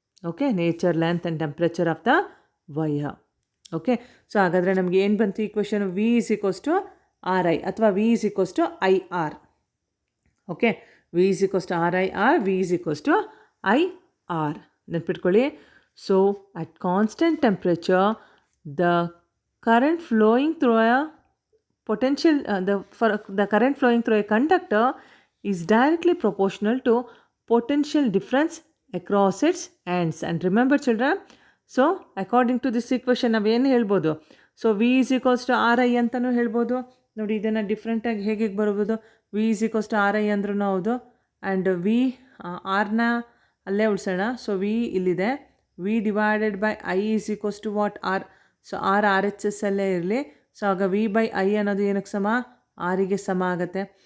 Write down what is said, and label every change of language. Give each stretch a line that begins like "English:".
English: Okay, nature, length and temperature of the wire. Okay, so
Kannada: ಹಾಗಾದರೆ ನಮಗೆ ಏನು ಬಂತು
English: Equation? V is equals to R I ಅಥವಾ V is equals to I R. Okay, V is equals to R I R, V is equals to I R.
Kannada: ನೆನ್ಪಿಟ್ಕೊಳ್ಳಿ.
English: So at constant temperature the current flowing through a potential the current flowing through a conductor is directly proportional to potential difference across its ends. And remember children, so according to this equation
Kannada: ನಾವು ಏನು ಹೇಳ್ಬೋದು?
English: so V is equals to R I
Kannada: ಅಂತಲೂ ಹೇಳ್ಬೋದು. ನೋಡಿ, ಇದನ್ನು ಡಿಫ್ರೆಂಟಾಗಿ ಹೇಗೆ ಬರ್ಬೋದು?
English: V is equals to R I ಅಂದ್ರೂ ಹೌದು, and V ಆರ್ನ
Kannada: ಅಲ್ಲೇ ಉಳಿಸೋಣ.
English: So V ಇಲ್ಲಿದೆ, V divided by I is equals to what? R.
Kannada: So R H S ಅಲ್ಲೇ ಇರಲಿ. ಸೊ ಆಗ ವಿ ಬೈ ಐ ಅನ್ನೋದು ಏನಕ್ಕೆ ಸಮ? ಆರಿಗೆ ಸಮ ಆಗುತ್ತೆ.